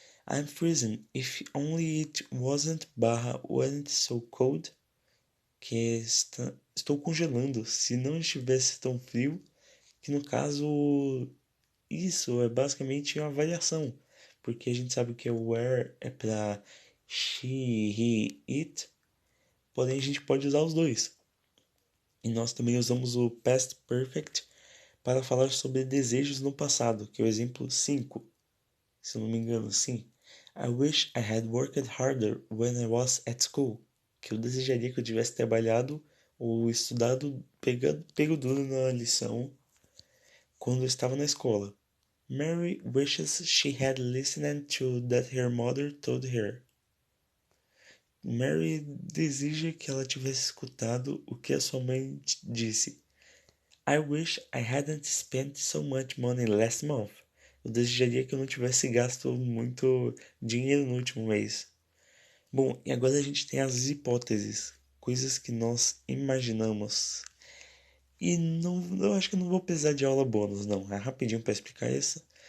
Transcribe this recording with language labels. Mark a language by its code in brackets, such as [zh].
[en] I'm freezing if only it wasn't barra wasn't so cold, [pt] que é estou congelando se não estivesse tão frio, que no caso isso é basicamente uma variação, porque a gente sabe que o where é para she, he, it, porém a gente pode usar os dois. E nós também usamos o past perfect para falar sobre desejos no passado, que é o exemplo 5, se eu não me engano, sim. [en] I wish I had worked harder when I was at school. [pt] Que eu desejaria que eu tivesse trabalhado ou estudado pego duro na lição quando eu estava na escola. [en] Mary wishes she had listened to that her mother told her. [pt] Mary deseja que ela tivesse escutado o que a sua mãe disse. [en] I wish I hadn't spent so much money last month. [pt] Eu desejaria que eu não tivesse gasto muito dinheiro no último mês. Bom, e agora a gente tem as hipóteses, coisas que nós imaginamos. E não, eu acho que eu não vou precisar de aula bônus, não. É rapidinho para explicar isso.